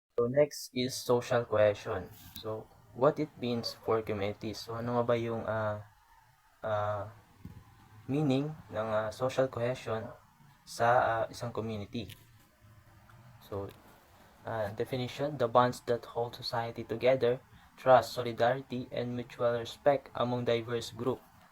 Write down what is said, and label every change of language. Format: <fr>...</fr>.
<en>So next is social cohesion. So what it means for communities.</en> <tl>So ano nga ba yung meaning ng social cohesion sa isang community?</tl> <en>So definition, the bonds that hold society together, trust, solidarity, and mutual respect among diverse group.</en>